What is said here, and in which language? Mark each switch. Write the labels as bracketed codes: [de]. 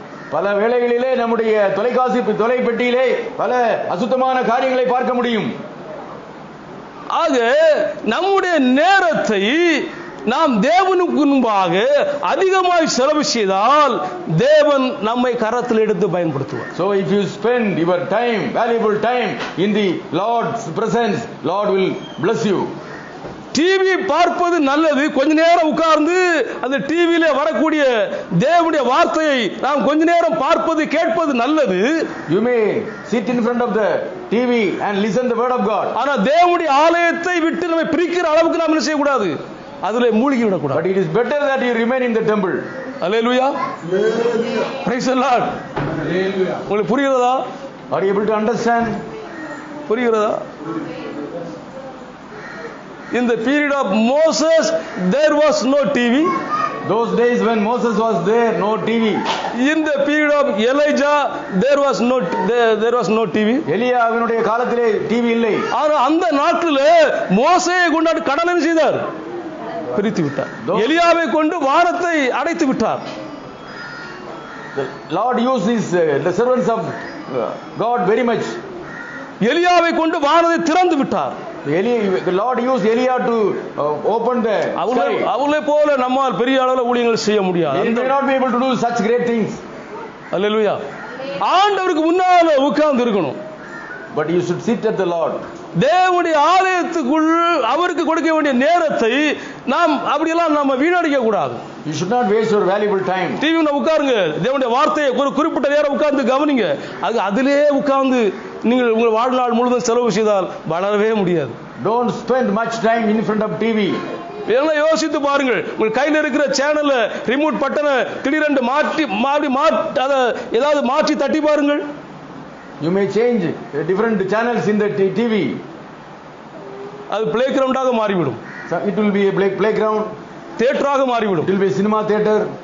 [ta] பல வேளைகளிலே நம்முடைய தொலைபெட்டியிலே பல அசுத்தமான காரியங்களை பார்க்க முடியும். ஆக நம்முடைய நேரத்தை நாம் தேவனுக்கு முன்பாக அதிகமாய் செலவு செய்தால் தேவன் நம்மை கரத்தில் எடுத்து பயன்படுத்துவார். [en] So if you spend your time, valuable time in the Lord's presence, Lord will bless you. [ta] TV பார்ப்பது நல்லது. கொஞ்ச நேரம் உட்கார்ந்து அந்த டிவியில வரக்கூடிய தேவனுடைய வார்த்தையை நாம் கொஞ்ச நேரம் பார்ப்பது கேட்பது நல்லது. [en] You may sit in front of the TV and listen the word of God. [ta] ஆனா தேவனுடைய ஆலயத்தை விட்டு நம்மை பிரிக்கிற அளவுக்கு நாம் என்ன செய்யக்கூடாது, அதுல மூழ்கி விடக்கூடாது. [en] But it is better that you remain in the temple. Hallelujah. Praise the Lord. [ta] உங்களுக்கு புரிகிறதா? [en] Are you able to understand? [ta] புரிகிறதா? [en] In the period of Moses there was no TV. Those days when Moses was there, no TV. In the period of Elijah there was no TV. [ta] எலியாவினுடைய காலத்திலே TV இல்லை. ஆனா அந்த நாட்டில் மோசேயை கொண்டு கடலை செய்தார், பிரித்து விட்டார். எலியாவை கொண்டு வானத்தை அடைத்து விட்டார். [en] The Lord uses the servants of God very much. [ta] எலியாவை கொண்டு வானத்தை திறந்து விட்டார். [en] The Lord used Elia to open the sky. [ta] அவளை போல நம்மால் பெரிய அளவில் ஊழியங்கள் செய்ய முடியாது. [en] He may not be able to do such great things. [ta] அல்லேலூயா. ஆண்டவருக்கு முன்னால உட்கார்ந்து இருக்கணும். [en] But you should sit at the Lord. [ta] தேவனுடைய ஆலயத்துக்குள் அவருக்கு கொடுக்க வேண்டிய நேரத்தை நாம் அப்படியெல்லாம் நம்ம வீணடிக்க கூடாது. [en] You should not waste your valuable time. [ta] டிவில உட்காருங்க, தேவனுடைய வார்த்தையை ஒரு குறிப்பிட்ட நேரம் உட்கார்ந்து கவனிங்க. அதிலே உட்கார்ந்து நீங்கள் உங்கள் வாழ்நாள் முழுவதும் செலவு செய்தால் வளரவே முடியாது. [en] Don't spend much time in front of TV. [ta] எல்லாம் யோசித்து பாருங்கள். உங்கள் கையில் இருக்கிற சேனல்ல ரிமோட் பட்டனை திடீரென்று மாற்றி அதை ஏதாவது மாற்றி தட்டி பாருங்கள். [en] You may change different channels in the TV. [ta] அது பிளே கிரவுண்டாக மாறிவிடும். [en] It will be a playground. [ta] தியேட்டராக மாறிவிடும். [en] It will be cinema theater.